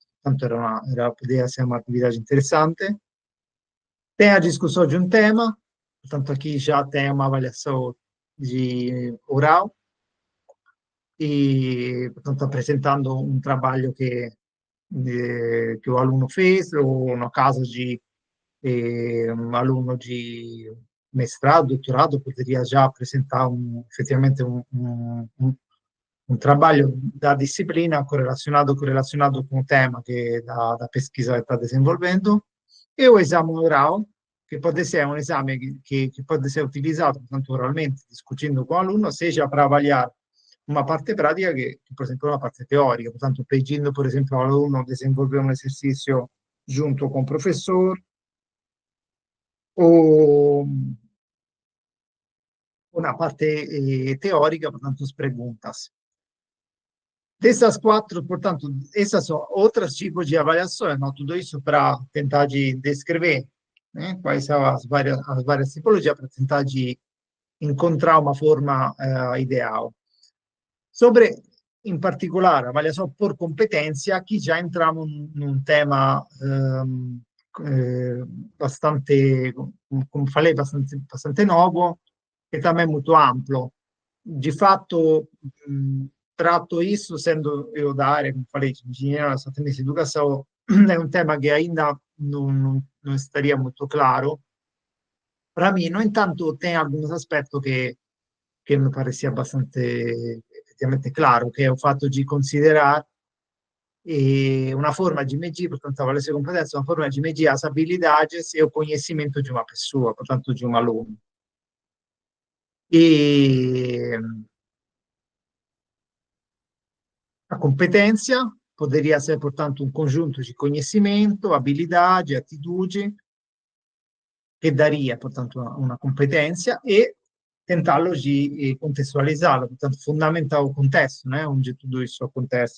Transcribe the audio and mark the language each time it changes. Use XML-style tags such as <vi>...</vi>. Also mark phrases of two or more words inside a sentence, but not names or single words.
<pt>Portanto, podia ser uma atividade interessante. Tem a discussão de um tema, portanto, aqui já tem uma avaliação de oral, e, portanto, apresentando um trabalho que o aluno fez, ou no caso de um aluno de mestrado, doutorado, poderia já apresentar efetivamente um trabalho da disciplina correlacionado com o tema que da pesquisa está desenvolvendo, e o exame oral,</pt> <it>che può essere un esame che può essere utilizzato tanto oralmente, discutendo con l'alunno,</it> <pt>seja para avaliar uma parte prática que, por exemplo, uma parte teórica. Portanto, pedindo, por exemplo, ao aluno desenvolver um exercício junto com o professor, ou uma parte teórica, portanto, as perguntas. Dessas quatro, portanto, essas são outros tipos de avaliações, não? Tudo isso para tentar de descrever, né, quais são as várias tipologias, para tentar de encontrar uma forma ideal. Sobre,</pt> <it>in particolare,</it> <pt>avaliação por competência, aqui já entramos num tema bastante, come falei, bastante novo e também muito amplo. De fato, trato isso sendo eu da área, como falei, de engenheiro da tendência de educação, é um tema que ainda não estaria muito claro para mim. No entanto, tem alguns aspectos que me parecia bastante effettivamente claro,</pt> <it>che è il fatto di considerare</it> <pt>una forma de medir, portanto, avaliação de competência, uma forma de medir as habilidades e o conhecimento de uma pessoa, portanto, de um aluno. E a competência poderia ser, portanto, um conjunto de conhecimento, habilidade, atitude, che daria, portanto, uma competência e tentá-los de contextualizá-lo, portanto, fundamentar o contexto, né, onde tudo isso acontece.</pt>